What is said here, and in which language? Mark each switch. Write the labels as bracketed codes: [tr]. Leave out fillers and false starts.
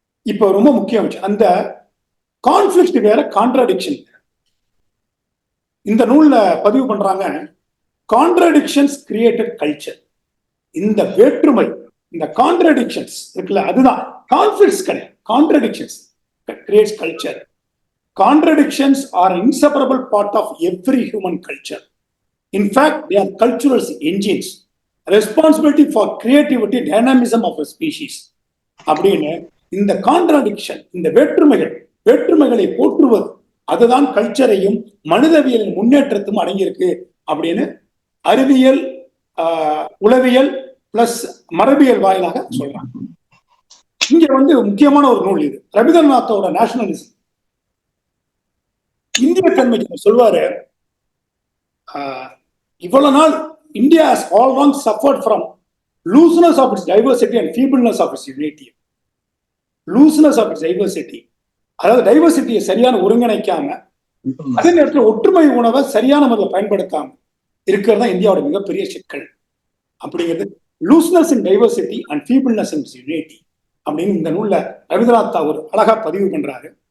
[ta] இப்ப ரொம்ப முக்கியம் அந்த கான்ஃபிளிக்ட் வேற, கான்ட்ராடிக்ஷன் வேற. இந்த நூல்ல பதிவு பண்றாங்க, [en] Contradictions created culture. [ta] இந்த வேற்றுமை, இந்த கான்ட்ராடிக்ஷன்ஸ் இருக்குல்ல, அதுதான் கான்ஃபிளிக்ட்ஸ் கிடையாது. [en] Contradictions creates culture. Contradictions are an inseparable part of every human culture. In fact, they are cultural engines, responsibility for creativity, dynamism of a species. [ta] அப்படின்னு இந்த கான்ட்ராடிக்ஷன், இந்த வேற்றுமைகளை போற்றுவது, அதுதான் கல்ச்சரையும் மனிதவியலின் முன்னேற்றத்தும் அடங்கியிருக்கு அப்படின்னு அறிவியல், உளவியல் பிளஸ் மரபியல் வாயிலாக சொல்றாங்க. இங்க வந்து முக்கியமான ஒரு நூல் இது, ரவீந்திரநாத்தோட நேஷனலிசம், இந்திய தன்மை சொல்வாரு. இவ்வளவு நாள் [en] India has all along suffered from looseness of its diversity and feebleness of its unity. looseness of its diversity, [ta] அதாவது டைவர்சிட்டியை சரியான ஒருங்கிணைக்காம, அதே நேரத்தில் ஒற்றுமை உணவை சரியான முறையில் பயன்படுத்தாம இருக்கிறது தான் இந்தியாவோட மிகப்பெரிய சிக்கல். அப்படிங்கிறது [en] looseness in diversity and feebleness in unity [ta] அப்படின்னு இந்த நூல்ல ரவீந்திரநாத் தாகூர் அழகா பதிவு பண்றாரு.